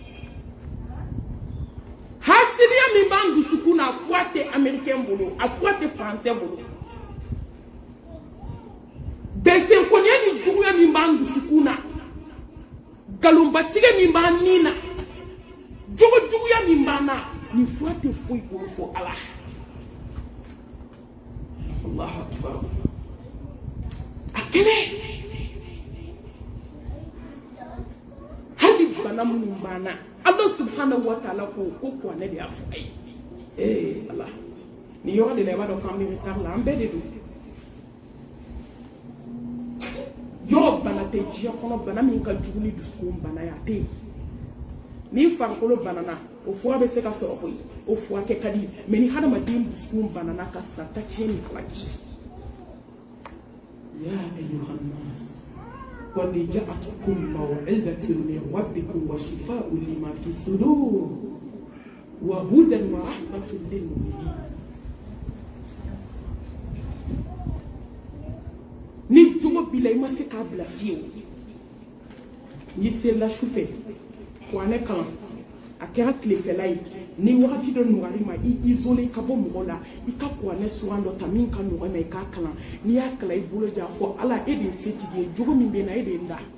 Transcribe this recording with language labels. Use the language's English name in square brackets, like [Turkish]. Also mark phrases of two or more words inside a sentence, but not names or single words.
[Bambara] hasidiya min b'an dusukun na a fura tɛ Américain bolo a fura tɛ Français bolo bɛnsɛnkɔniya ni juguya min b'an dusukun na nkalonbatigɛ min b'an ni na jogojuguya min b'an na ni fura tɛ foyi bolo fo Ala [Arabic] الله أكبر [Bambara] a kɛnɛ hali bana minnu b'an na [Arabic] الله سبحانه وتعالى [Bambara] ko kuranɛ de y'a fɔ a ye Ala ni yɔrɔ de la i b'a dɔn k'an bɛ retard la an bɛɛ de don yɔrɔ bana tɛ diɲɛ kɔnɔ bana min ka jugu ni dusukun bana ye a tɛ yen ni farikolo banana o fura bɛ se ka sɔrɔ koyi o furakɛ ka di mais ni hadamaden dusukun banana ka sa ta tiɲɛ ni filaki [Arabic] يا أيها الناس قد جاءتكم موعظة من ربكم وشفاء لما في الصدور وهدى ورحمة للمؤمنين ni [Bambara] jogo bila i ma se k'a bila fiyewu n'i sela sufɛ kuranɛ kalan a kɛra tilefɛla ye ni wagati dɔ nɔgɔyali ma i isolé ka bɔ mɔgɔ la i ka kuranɛ sugan dɔ ta min ka nɔgɔ ma i k'a kalan n'i y'a kalan i bolo jan fɔ Ala e de ye setigi ye jogo min bɛ na e de ye n da